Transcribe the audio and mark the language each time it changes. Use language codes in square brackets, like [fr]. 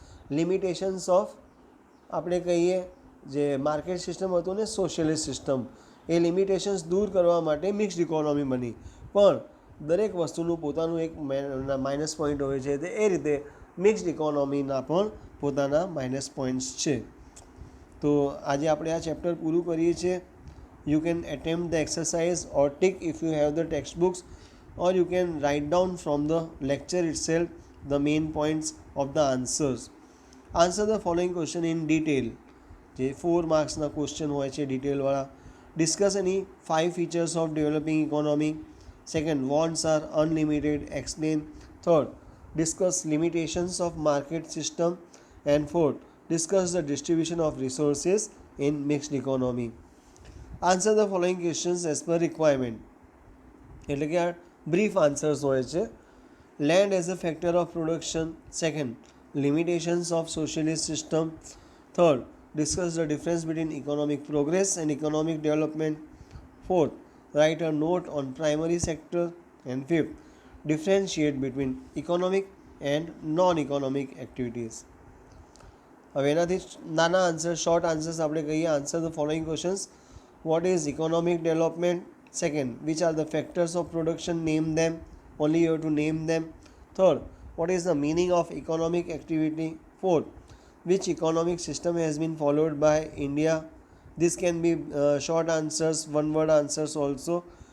[gu] Limitations of આપણે કહીએ જે માર્કેટ સિસ્ટમ હતું ને સોશિયલિસ્ટ સિસ્ટમ, એ લિમિટેશન્સ દૂર કરવા માટે મિક્સ્ડ ઇકોનોમી બની. પણ દરેક વસ્તુનું પોતાનું એક માઇનસ પોઈન્ટ હોય છે, તો એ રીતે મિક્સ્ડ ઇકોનોમીના પણ પોતાના માઇનસ પોઈન્ટ્સ છે. તો આજે આપણે આ ચેપ્ટર પૂરું કરીએ છીએ. [en] You can attempt the exercise or tick if you have the textbooks, or you can write down from the lecture itself the main points of the answers. Answer the following question in detail. [gu] જે 4 માર્ક્સના question હોય છે ડિટેલવાળા. [en] Discuss any 5 features of developing economy. Second, wants are unlimited, explain. Third, discuss limitations of market system. And fourth, discuss the distribution of resources in mixed economy. Answer the following questions as per requirement. [gu] એટલે કે આ brief answers હોય છે. [en] Land as a factor of production. Second, limitations of socialist system. Third, discuss the difference between economic progress and economic development. Fourth, write a note on primary sector. And fifth, differentiate between economic and non economic activities. [gu] હવે એનાથી નાના answer, short answers આપણે કહીએ. [en] Answer the following questions. What is economic development? Second, which are the factors of production? Name them. Only you have to name them. Third, what is the meaning of economic activity? Fourth, which economic system has been followed by India? This can be short answers, one word answers also.